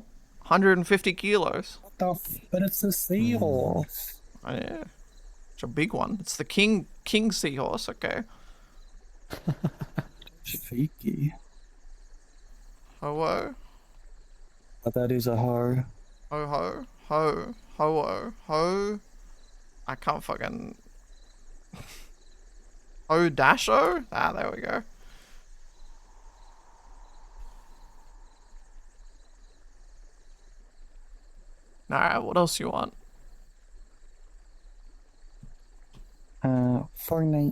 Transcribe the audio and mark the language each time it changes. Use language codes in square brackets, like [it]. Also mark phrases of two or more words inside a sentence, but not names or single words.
[en] 150 kilos. What the But it's a seahorse. Oh, yeah. It's a big one. It's the king seahorse, okay. Freaky. Ho-oh. But that is a ho. Ho-ho. Ho. Ho-oh. Ho. I can't fucking... Ho-dasho? Ah, there we go. Alright, what else you want? Fortnite.